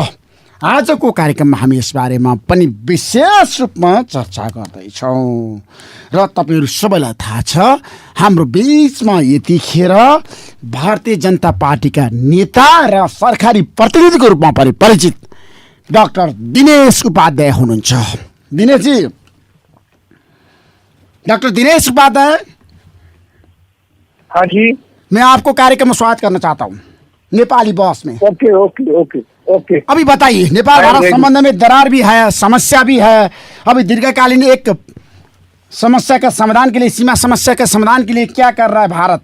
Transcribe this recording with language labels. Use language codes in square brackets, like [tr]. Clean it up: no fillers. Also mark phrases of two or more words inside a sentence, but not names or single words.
[ne] आजको कार्यक्रममा हामी यस बारेमा पनि विशेष रूपमा चर्चा गर्दैछौँ र तपाईहरू सबैलाई थाहा छ हाम्रो बीचमा यतिखेर भारतीय जनता पार्टीका नेता र सरकारी प्रतिनिधिको रूपमा पनि परिचित डाक्टर दिनेश उपाध्याय हुनुहुन्छ। दिनेशजी, डॉक्टर दिनेश उपाध्याय। [hi] हाँ जी, मैं आपको कार्यक्रम में स्वागत करना चाहता हूँ नेपाली बॉस में। [en] okay okay okay okay. [hi] अभी बताइए, नेपाल भारत संबंध में दरार भी है, समस्या भी है। अभी दीर्घकालीन एक समस्या का समाधान के लिए, सीमा समस्या के समाधान के लिए क्या कर रहा है भारत?